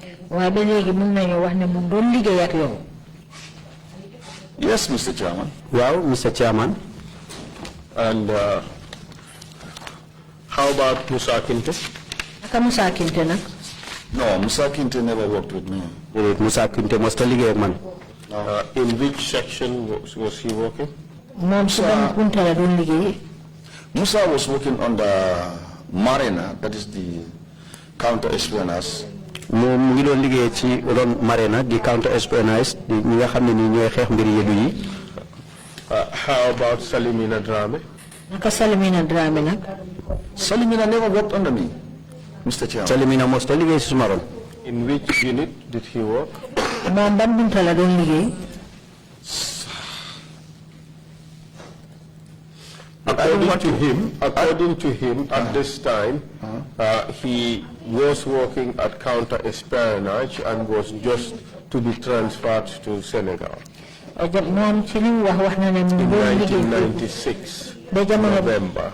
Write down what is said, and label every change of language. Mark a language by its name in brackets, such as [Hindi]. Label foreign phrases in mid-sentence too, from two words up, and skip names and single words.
[English] Yes, Mr. Chairman. Wow, Mr. Chairman. And how about Musa Kinte? [Wolof] Musa Kinte na? [English] No, Musa Kinte never worked with me. [Wolof] Musa Kinte must liggéey ak man. [English] In which section was he working? Musa was working on the Marina, that is the counter-espionage. [Wolof] Moom ngi doon liggéey ci ron Marina di counter-espionage di ñi nga xam ne ni ñooy xeex mbiri yeddu yi. [English] How about Salimina Dramé? [Wolof] Naka Salimina Dramé nag? [English] Salimina never worked under me, Mr. Chairman. [Wolof] Salimina mos ta liggéey ci suma ron. [English] In which unit did he work? [Wolof] Moom ban bunta la doon liggéey? [English] According to him, at this time, he was working at counter-espionage and was just to be transferred to Senegal. In 1996, November.